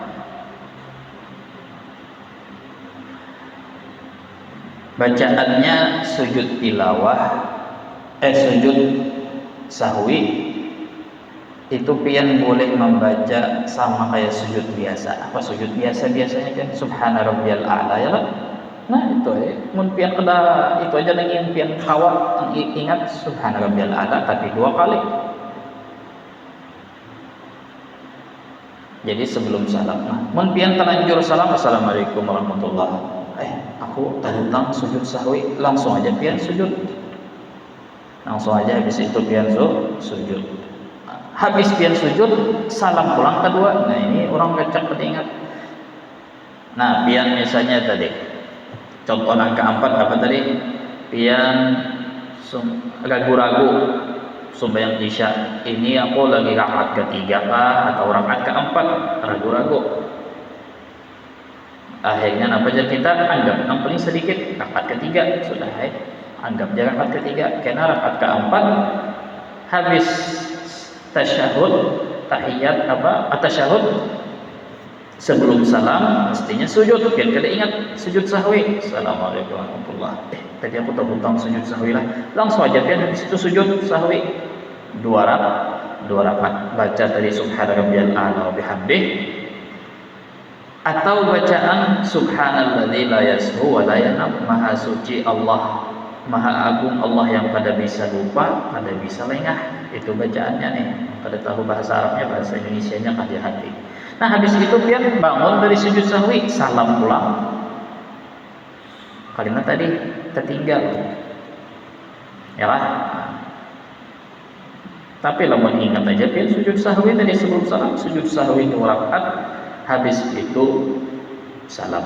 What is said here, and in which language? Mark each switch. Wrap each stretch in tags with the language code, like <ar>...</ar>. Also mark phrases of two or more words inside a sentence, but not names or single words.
<bjn>Bacaannya sujud tilawah, sujud sahwi itu pian boleh membaca sama kayak sujud biasa. Apa sujud biasa? Biasanya kan</bjn> <ar>سبحان ربي الأعلى,</ar> <bjn>ya kan? Nah itu mun pian kada itu aja lagi yang pian kawa ingat</bjn> <ar>سبحان ربي الأعلى</ar> <bjn>tapi 2 kali. Jadi sebelum salam, mun pian terlanjur salam</bjn> <ar>السلام عليكم ورحمة الله,</ar> <bjn>aku tentang sujud sahwi, langsung aja pian sujud. Langsung aja habis itu pian sujud. Habis pian sujud salam pulang kedua. Nah ini orang kecak ingat. Nah pian misalnya tadi contoh yang keempat apa tadi? Pian ragu-ragu sembahyang isya, ini aku lagi rakaat ketiga kah atau rakaat keempat, ragu-ragu. Akhirnya apa aja kita anggap yang paling sedikit rakaat ketiga, sudah anggap aja rakaat ketiga, karena rakaat keempat habis tasyahud tahiyat tasyahud Sebelum salam mestinya sujud. Kan kada ingat sujud sahwi.</bjn> <ar>السلام عليكم ورحمة الله.</ar> <bjn>Tadi aku terhutang sujud sahwi lah. Langsung aja kan habis itu sujud sahwi. Dua rakaat baca tadi</bjn> <ar>سبحان ربي الأعلى وبحمده,</ar> <bjn>atau bacaan</bjn> <ar>سبحان الذي لا يسهو ولا ينام,</ar> <bjn>maha suci Allah, maha agung Allah yang pada bisa lupa, pada bisa lengah. Itu bacaannya nih. Pada tahu bahasa Arabnya, bahasa Indonesianya kan di hati. Nah habis itu pian bangun dari sujud sahwi, salam pulang. Kalimat tadi tertinggal, ya kan? Tapi lamun ingat aja pian sujud sahwi tadi sebelum salam, sujud sahwi 2 rakaat, habis itu salam.</bjn>